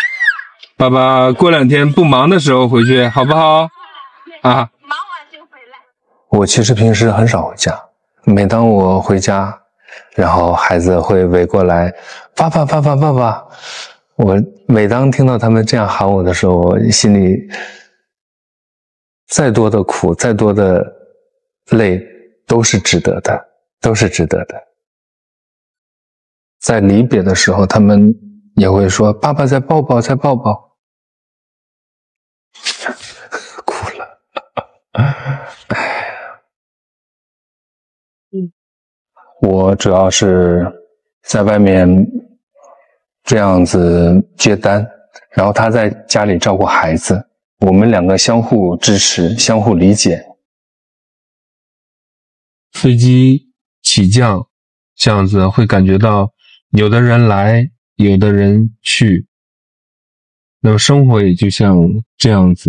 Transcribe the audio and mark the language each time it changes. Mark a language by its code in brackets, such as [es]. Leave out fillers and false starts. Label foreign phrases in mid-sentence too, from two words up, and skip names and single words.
[zh] 爸爸過2天不忙的時候回去，好不好？啊，忙完就回來。我其實平時很少回家，每當我回家，然後孩子會圍過來，爸爸爸爸爸爸。我每當聽到他們這樣喊我的時候，我心裡再多的苦，再多的累，都是值得的，都是值得的。在離別的時候，他們也會說，爸爸再抱抱，再抱抱。哭了。我主要是在外面這樣子接單，然後他在家裡照顧孩子，我們兩個相互支持，相互理解。飛機起降，這樣子會感覺到有的人來，有的人去，那麼生活也就像這樣子。